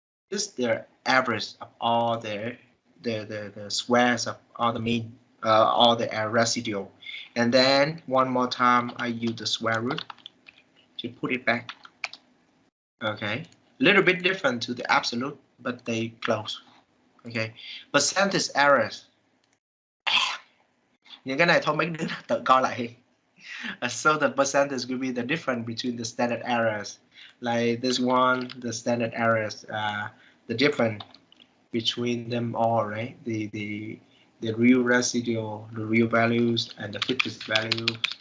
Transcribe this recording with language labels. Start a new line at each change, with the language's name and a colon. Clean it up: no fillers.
English: This is the average of all the squares of all the mean, all the residual. And then one more time, I use the square root to put it back. Okay, a little bit different to the absolute, but they close. Okay, percentage errors.
Vietnamese: Những cái này thôi mấy đứa tự coi lại.
English: So the percentage will be the difference between the standard errors. Like this one, the standard errors, the difference between them all, right? The real residual, the real values, and the fictitious values.